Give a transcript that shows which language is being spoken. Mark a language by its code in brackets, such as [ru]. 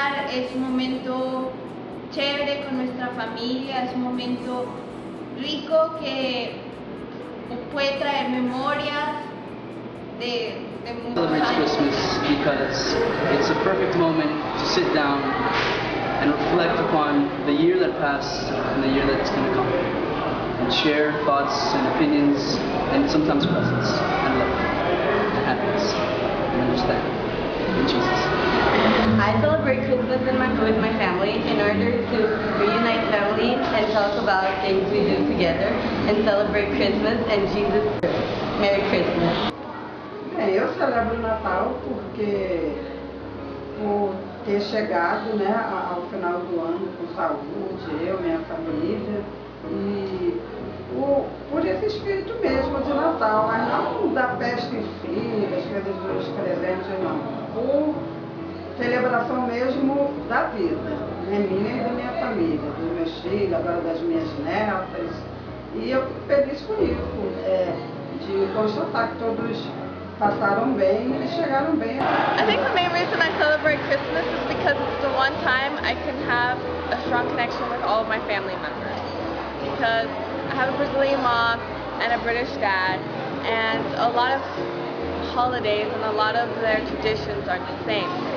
[es] es un momento chévere con nuestra familia, es un momento rico que puede traer memorias de muchos [en] Celebrate [es] años. [en] Christmas because it's a perfect moment to sit down and reflect upon the year that passed and the year that's going to come, and share thoughts and opinions and sometimes presents and love and happiness and understanding in Jesus. I celebrate Christmas with my family in order to reunite family and talk about things we do together and celebrate Christmas and Jesus. Merry Christmas. [pt] Eu celebro o Natal porque por ter chegado, né, ao final do ano com saúde, eu, minha família, e por esse espírito mesmo de Natal, mas não da festa em si, das coisas dos presentes, não. Por celebração mesmo da vida, né, minha e da minha família, dos meus filhos, agora das minhas netas. E eu fico feliz com isso, de constatar que todos passaram bem e chegaram bem. [en] I think the main reason I celebrate Christmas is because it's the one time I can have a strong connection with all of my family members. Because I have a Brazilian mom and a British dad, and a lot of holidays and a lot of their traditions are the same.